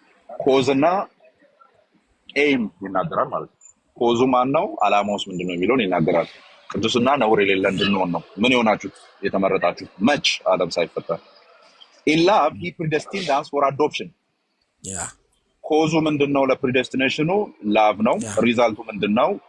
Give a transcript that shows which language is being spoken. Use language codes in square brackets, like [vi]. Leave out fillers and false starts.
[am] ኮዝና ኤም ይናገራል ማለት ነው። ኮዙ ማን ነው? አላማውስ ምንድነው የሚለውን ይናገራል። ቅዱስና ነውር የሌለ እንድንሆን ነው። ምን የሆናችሁት? የተመረጣችሁት። መች? ዓለም ሳይፈጠር። [en] in love he predestined us for adoption. [am] ኮዙ ምንድነው? ለፕሪዴስቲኔሽኑ ላቭ ነው። ሪዛልቱ ምንድነው?